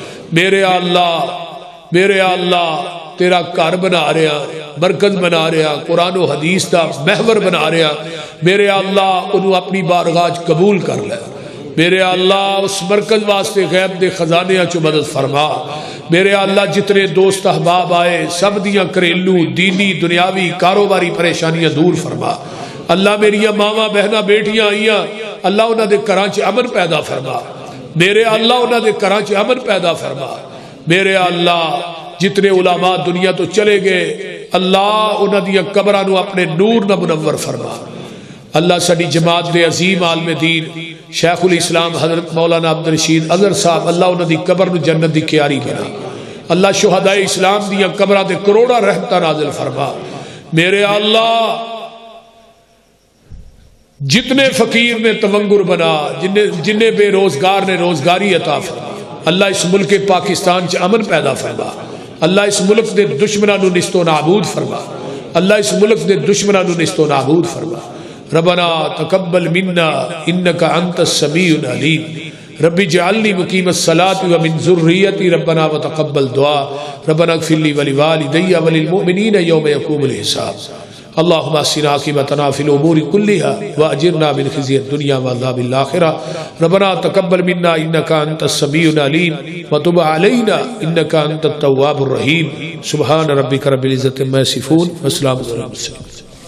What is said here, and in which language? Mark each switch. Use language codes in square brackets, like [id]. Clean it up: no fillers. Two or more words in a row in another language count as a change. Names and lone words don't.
[pa] میرے اللہ تیرا گھر بنا رہا، مرکز بنا رہا، قرآن و حدیث دا محور بنا رہا، میرے اللہ انہوں اپنی بارگاہ قبول کر لے۔ میرے اللہ اس مرکز واسطے غیب دے خزانے چو مدد فرما۔ میرے اللہ جتنے دوست احباب آئے سب دیاں گھریلو دینی دنیاوی کاروباری پریشانیاں دور فرما۔ اللہ میری ماواں بہناں بیٹیاں آئیاں، اللہ انہاں دے گھراں چ امن پیدا فرما۔ میرے اللہ انہاں دے گھراں چ امن پیدا فرما۔ میرے اللہ جتنے علماء دنیا تو چلے گئے اللہ انہاں دیاں قبراں نو اپنے نور نہ منور فرما۔ اللہ ساڈی جماعت دے عظیم عالم دین شیخ الاسلام حضرت مولانا عبدالرشید اظہر صاحب اللہ انہاں دی قبر نو جنت دی کیاری بنا۔ اللہ شہداء اسلام دیاں قبراں تے کروڑاں رحمتاں نازل فرما۔ میرے اللہ جتنے فقیر نے تونگر بنا، جننے بے روزگار نے روزگاری عطا فرما۔ اللہ اس ملک پاکستان چ امن پیدا فرما۔ اللہ اس ملک دے دشمناں نو نست و نابود فرما۔ اللہ اس ملک دے دشمناں نو نست و نابود فرما۔ [ar] ربنا تقبل منا انك انت السميع العليم رب اجعلني مقيم الصلاة ومن ذريتي ربنا وتقبل دعاء ربنا اغفر لي ولوالدي وللمؤمنين يوم يقوم الحساب اللهم احسن عاقبتنا في الامور كلها واجرنا من خزي الدنيا وعذاب الاخره ربنا تقبل منا انك انت السميع العليم وتب علينا انك انت التواب الرحيم سبحان ربك رب العزة عما يصفون وسلام على المرسلين